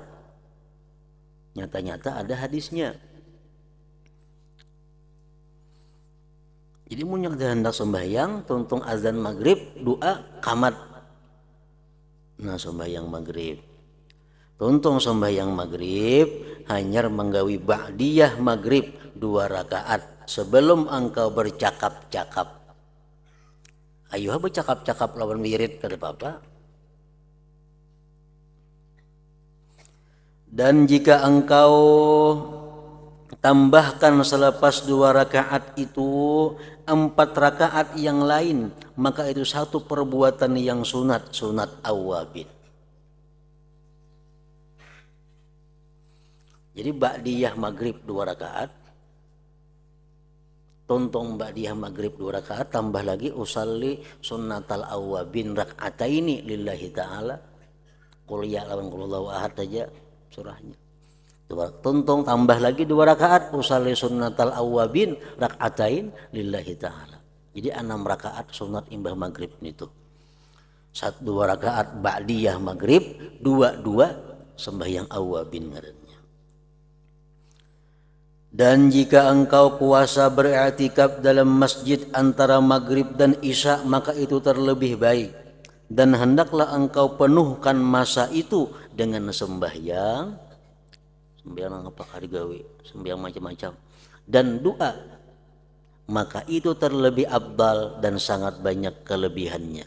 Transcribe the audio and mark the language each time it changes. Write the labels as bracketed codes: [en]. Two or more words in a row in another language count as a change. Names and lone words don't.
[bjn] Nyata-nyata ada hadisnya. Jadi mun yang hendak sembahyang tuntung azan maghrib doa qamat. Nah sembahyang maghrib. Tuntung sembahyang maghrib hanya menggawi ba'diyah maghrib 2 rakaat sebelum engkau bercakap-cakap. Ayo bercakap-cakap lawan wirid kada apa-apa. [ms] Dan jika engkau tambahkan selepas 2 rakaat itu 4 rakaat yang lain, maka itu satu perbuatan yang sunat awabin. [bjn] Jadi ba'diyah maghrib 2 rakaat, tontong ba'diyah maghrib 2 rakaat, tambah lagi [ar] usalli sunnatal awabin rak'ataini lillahi ta'ala, qul ya [bjn] lawan [ar] qul huwallahu ahad [bjn] aja surahnya. Tontong tambah lagi 2 rakaat [ar] usalli sunnatal awabin rak'atain lillahi ta'ala. [bjn] Jadi 6 rakaat sunat imbah maghrib itu. 2 rakaat ba'diyah maghrib, 2 sembahyang awabin ngarannya. [ms] Dan jika engkau puasa beriktikaf dalam masjid antara maghrib dan isya, maka itu terlebih baik. Dan hendaklah engkau penuhkan masa itu dengan sembahyang apa kali gawe, sembahyang macam-macam dan doa, maka itu terlebih abdal dan sangat banyak kelebihannya.